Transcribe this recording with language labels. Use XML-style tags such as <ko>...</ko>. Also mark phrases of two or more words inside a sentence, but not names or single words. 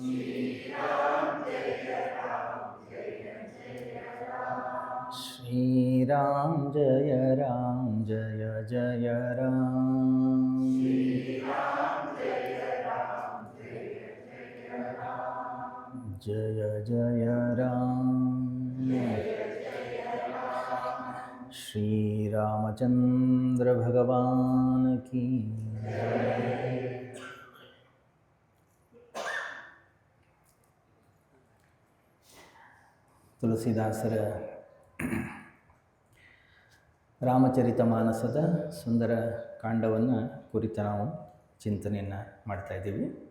<hi>श्रीराम जय राम जय राम जय राम श्री रामचंद्र भगवान की</hi> <kn>ತುಳಸಿದಾಸರ ರಾಮಚರಿತಮಾನಸದ ಸುಂದರ ಕಾಂಡವನ್ನು ಕುರಿತು ನಾವು ಚಿಂತನೆಯನ್ನು ಮಾಡ್ತಾ ಇದ್ದೀವಿ.</kn>